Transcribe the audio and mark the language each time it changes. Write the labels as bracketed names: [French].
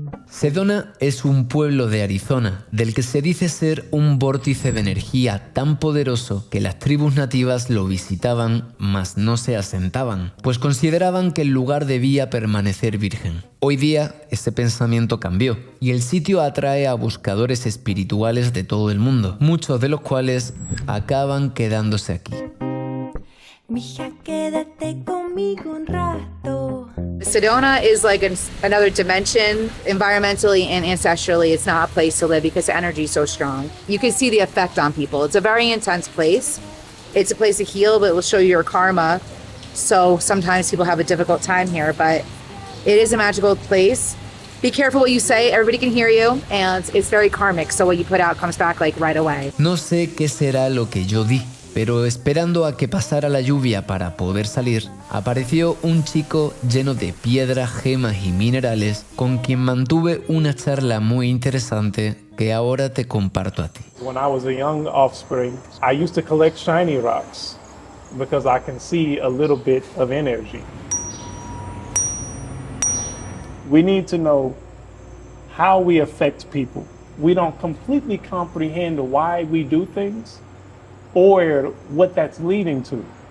[Spanish] Sedona es un pueblo de Arizona del que se dice ser un vórtice de energía tan poderoso que las tribus nativas lo visitaban, mas no se asentaban, pues consideraban que el lugar debía permanecer virgen. Hoy día ese pensamiento cambió y el sitio atrae a buscadores espirituales de todo el mundo, muchos de los cuales acaban quedándose aquí. Mija, quédate conmigo un rato. [English] Sedona is like another dimension, environmentally and ancestrally. It's not a place to live because the energy is so strong. You can see the effect on people. It's a very intense place. It's a place to heal, but it will show you your karma. So sometimes people have a difficult time here, but it is a magical place. Be careful what you say, everybody can hear you, and it's very karmic, so what you put out comes back like right away. [Spanish] No sé qué será lo que yo di, pero esperando a que pasara la lluvia para poder salir, apareció un chico lleno de piedras, gemas y minerales con quien mantuve una charla muy interesante que ahora te comparto a ti. [English] When I was a young offspring, I used to collect shiny rocks because I can see a little bit of energy. We need to know how we affect people. We don't completely comprehend why we do things or what that's leading to.